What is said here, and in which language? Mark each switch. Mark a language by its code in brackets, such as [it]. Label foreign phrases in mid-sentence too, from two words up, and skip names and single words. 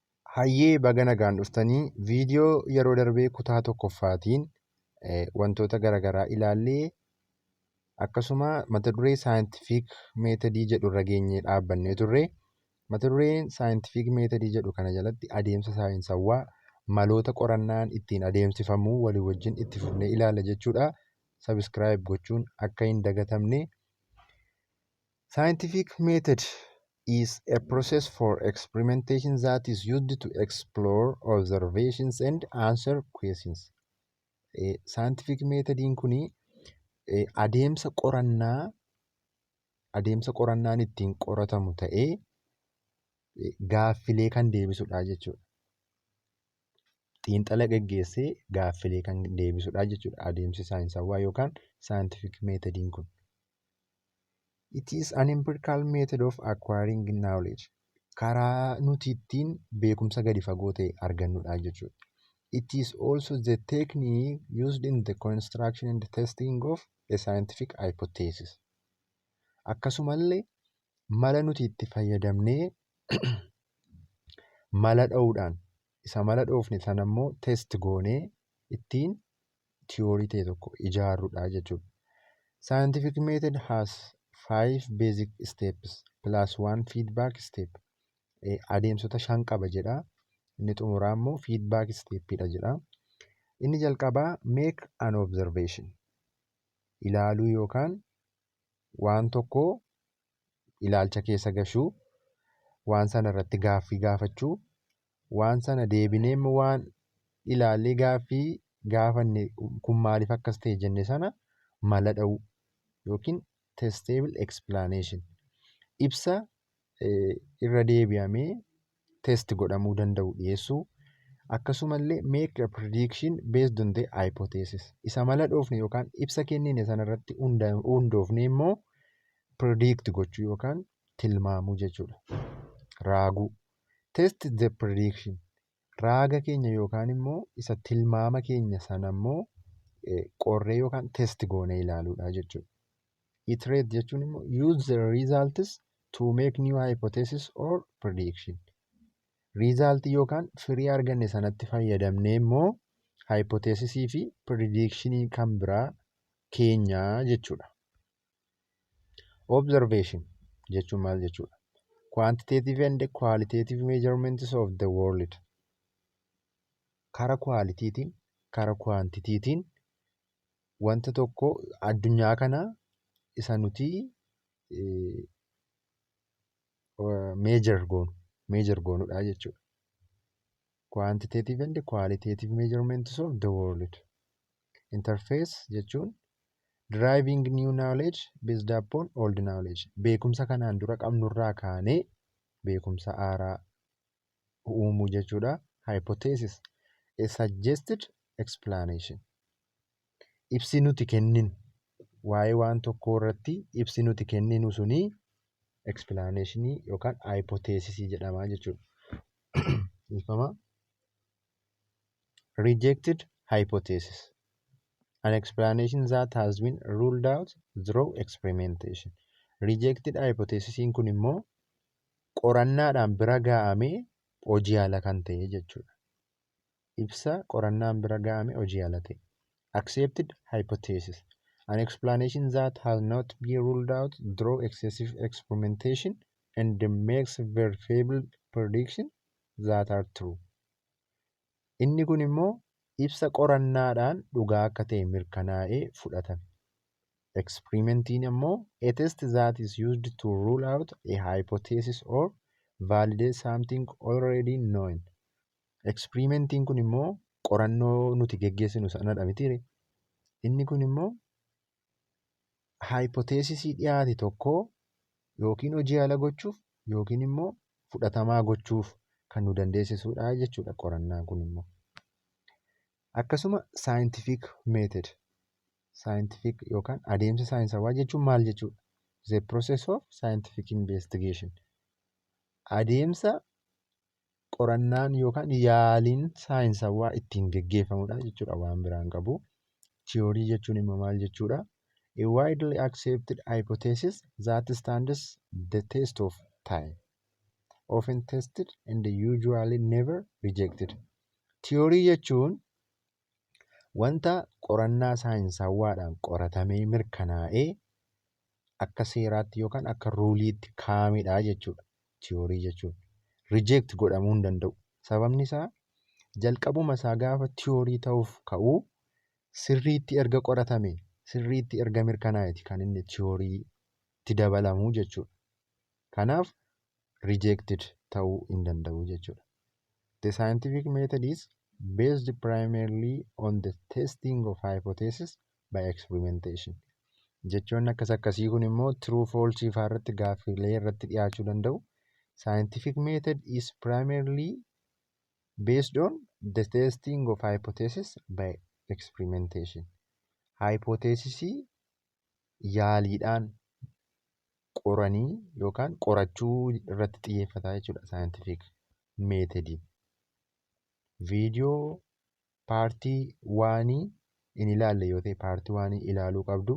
[om] Hayyee baga nagaan dhuftanii viidiyoo yeroo darbee kutaa tokkoffaatiin wantoota garaagaraa ilaallee akkasuma mata duree [en] saayintifiik meetodii [om] jedhu irra geenyee dhaabbannee turre. Mata dureen [en] saayintifiik meetodii [om] jedhu kana jalatti adeemsa saayinsawaa maloota qorannaan ittiin adeemsifamuu walii wajjin itti fufnee ilaalla jechuudha. Sabiskiraayib gochuun akka hin dagatamne. [en] Scientific method is a process for experimentation that is used to explore observations and answer questions. Scientific methodin [om] kuni adeemsa qorannaan ittiin qoratamu ta'ee gaaffilee kan deebisudha jechuudha. Xiinxala geggeessee gaaffilee kan deebisudha jechuudha adeemsi saayinsawaa yookaan [en] scientific methodin [om] kun. [en] It is an empirical method of acquiring knowledge. [om] Karaa nuti ittiin beekumsa gadi fagoo ta'e argannudha jechuudha. [en] It is also the technique used in the construction and testing of a scientific hypothesis. [om] Akkasumallee mala nuti itti fayyadamnee mala dha'uudhaan isa mala dhoofne sanammoo test goonee ittiin tiyoorii ta'e tokko ijaarrudha jechuudha. [en] Scientific method has 5 basic steps plus 1 feedback step. [om] Adeemsota 5 qaba jedha. Inni xumuraa immoo [en] feedback stepidha [om] jedha. Inni jalqabaa [en] make an observation. [om] Ilaaluu yookaan waan tokko ilaalcha keessa gashuu, waan sana irratti gaaffii gaafachuu, waan sana deebinee waan ilaallee gaaffii gaafanne kun maaliif akkas ta'e jenne sana mala dha'uu yookiin [en] testable explanation. [om] Ibsa irra deebi'amee test godhamuu danda'u dhiyeessuu. [en] Akkasumallee make a prediction based on the hypothesis. [om] Isa mala dhoofne yookaan ibsa kennine sanarratti hundoofne immoo predict gochuu yookaan tilmaamuu jechuudha. Raaguu. [en] Test the prediction. [om] Raaga keenya yookaan immoo isa tilmaama keenya sanammoo qorree yookaan test goonee ilaaluudha jechuudha. [en] Iterate [om] jechuun immoo [en] use the results to make new hypothesis or prediction. [om] Resultii yookaan firii arganne sanatti fayyadamnee immoo hypothesisii fi predictionii kan biraa keenyaa jechuudha. Observation jechuun maal jechuudha? [en] Quantitative and qualitative measurements of the world. [om] Kara kwaalitiitiin, kara kwaantitiitiin wanta tokko addunyaa kana isa nuti meejor goonudha jechuudha. [en] Quantitative and qualitative measurements of the world. Interface jechuun deriving new knowledge based upon old knowledge. [om] Beekumsa kanaan dura qabnurraa kaanee beekumsa haaraa uumuu jechuudha. [en] Hypothesis, a suggested explanation. [om] Ibsi nuti kenninu waa'ee waan tokkoo irratti ibsi nuti kenninu sunii explanationii yookaan hypothesisii jedhamaa jechuudha. [en] Rejected hypothesis. An explanation that has been ruled out through experimentation. Rejected hypothesisiin [om] kun immoo qorannaadhaan bira ga'amee hojii ala kan ta'e jechuudha. Ibsa qorannaan bira ga'amee hojii ala ta'e. [en] Accepted hypothesis. An explanation that has not been ruled out through excessive experimentation and makes verifiable predictions that are true. [om] Inni kun immoo ibsa qorannaadhaan dhugaa akka ta'e mirkanaa'ee fudhatame. [en] Experimentiin immoo a test that is used to rule out a hypothesis or validate something already known. [om] Experimentiin kun immoo qorannoo nuti geggeessinu sanadha mitiire. Inni kun immoo hypothesisii dhiyaate tokko yookiin hojii ala gochuuf yookiin immoo fudhatamaa gochuuf kan nu dandeessisudha jechuudha qorannaan kun immoo. [en] Akkasuma scientific method. [om] Scientific yookaan adeemsa saayinsawaa jechuun maal jechuudha? [en] The process of scientific investigation. [om] Adeemsa qorannaan yookaan yaaliin saayinsawaa ittiin geggeeffamudha jechuudha waan biraan qabu. Tiyoorii jechuun immoo maal jechuudha? [en] A widely accepted hypothesis that stands the test of time. often tested and usually never rejected. [om] Tiyoorii jechuun wanta qorannaa saayinsawwaadhaan qoratamee mirkanaa'ee akka seeraatti yookaan akka ruuliitti kaa'amedha jechuudha. Tiyoorii jechuun rijeekt godhamuu hin danda'u. Sababni isaa jalqabuma isaa gaafa tiyoorii ta'uuf ka'uu sirriitti erga qoratame sirriitti erga mirkanaa'eeti kan inni tiyooriitti dabalamuu jechuudha. Kanaaf rejected ta'uu hin danda'u jechuudha. [en] The scientific method is based primarily on the testing of hypothesis by experimentation. [om] Jechoonni akkas akkasii kun immoo [en] true false [om] faa irratti gaaffilee irratti dhiyaachuu danda'u. [en] Scientific method is primarily based on the testing of hypothesis by experimentation. [om] Hypothesisii yaaliidhaan qoranii yookaan qorachuu irratti xiyyeeffata jechuudha [en] scientific methodiin. [om] Viidiyoo paartii waanii in ilaalle yoo ta'e paartii waanii ilaaluu qabdu.